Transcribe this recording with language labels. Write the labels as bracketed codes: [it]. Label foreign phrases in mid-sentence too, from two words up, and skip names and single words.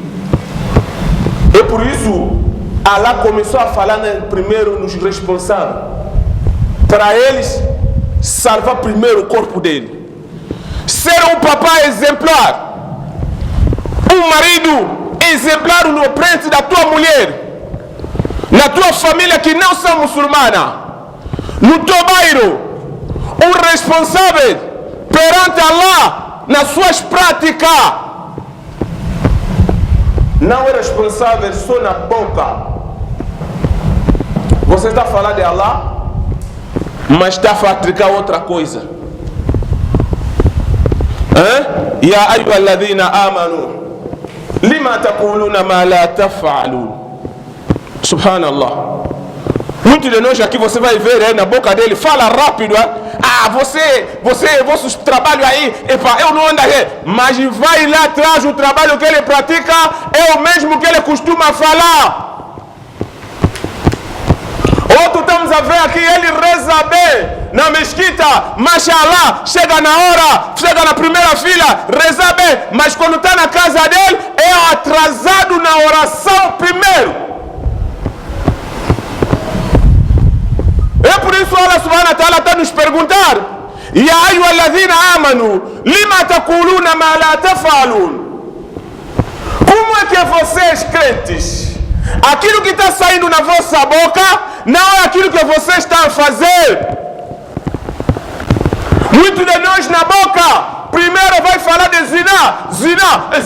[pt] E por isso, Allah começou a falar primeiro nos responsáveis, para eles salvar primeiro o corpo dele, ser um papai exemplar, um marido exemplar no frente da tua mulher, na tua família que não são muçulmana, no teu bairro, um responsável perante Allah nas suas práticas. Não é responsável só na boca. Você está a falar de Allah, mas está a praticar outra coisa. [ar] يا أيها الذين آمنوا لم تقولون ما لا تفعلون. [pt] Subhanallah. Muitos de nós aqui você vai ver na boca dele, fala rápido, vosso trabalho aí, eu não ando aí, mas vai lá atrás, o trabalho que ele pratica é o mesmo que ele costuma falar. Outro estamos a ver aqui, ele reza bem na mesquita, mashallah, chega na hora, chega na primeira fila, reza bem, mas quando está na casa dele, é atrasado na oração primeiro. É por isso [ar] الله سبحانه وتعالى [pt] está nos perguntar: [ar] يا أيها الذين آمنوا لم تقولون ما لا تفعلون. [pt] Como é que vocês crentes, aquilo que está saindo na vossa boca não é aquilo que vocês estão a fazer? Muitos de nós na boca primeiro vai falar de zina.